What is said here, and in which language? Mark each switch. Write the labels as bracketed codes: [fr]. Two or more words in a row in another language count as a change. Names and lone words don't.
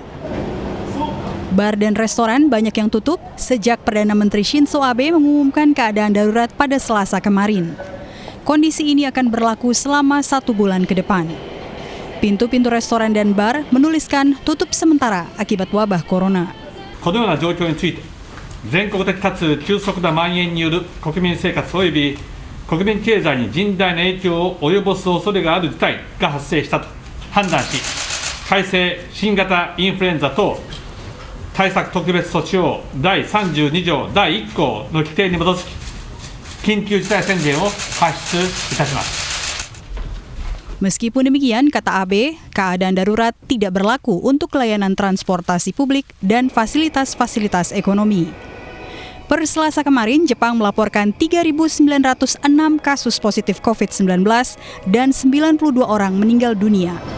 [id] Bar dan restoran banyak yang tutup sejak Perdana Menteri Shinzo Abe mengumumkan keadaan darurat pada Selasa kemarin. Kondisi ini akan berlaku selama 1 bulan ke depan. Pintu-pintu restoran dan bar menuliskan tutup sementara akibat wabah corona. [ja] このような状況について、全国的かつ急速な蔓延による国民生活及び国民経済に甚大な影響を及ぼす恐れがある事態が発生したと判断し、改正新型インフルエンザ等対策特別措置法第32条第1項の規定に基づき、緊急事態宣言を発出いたします。 [id] Meskipun demikian, kata Abe, keadaan darurat tidak berlaku untuk layanan transportasi publik dan fasilitas-fasilitas ekonomi. Per Selasa kemarin, Jepang melaporkan 3.906 kasus positif COVID-19 dan 92 orang meninggal dunia.